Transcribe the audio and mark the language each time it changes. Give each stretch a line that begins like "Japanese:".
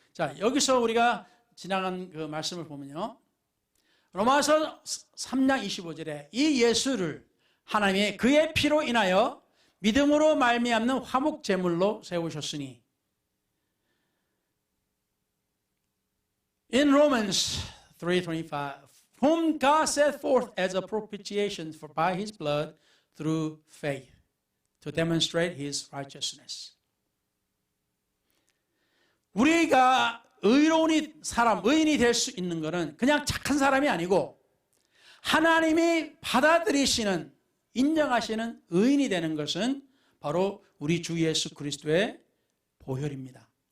Korean: 자, 여기서 우리가 지나간 그 말씀을 보면요. 로마서 3장 25절에 이 예수를 하나님의 그의 피로 인하여 믿음으로 말미암는 화목 제물로 세우셨으니.
English: In Romans 3:25, whom God set forth as a propitiation for by his blood through faith to demonstrate his righteousness.
Korean: 우리가 의인이 될 수 있는 것은 그냥 착한 사람이 아니고 하나님이 받아들이시는, 인정하시는 의인이 되는 것은 바로 우리 주 예수 그리스도의 보혈입니다.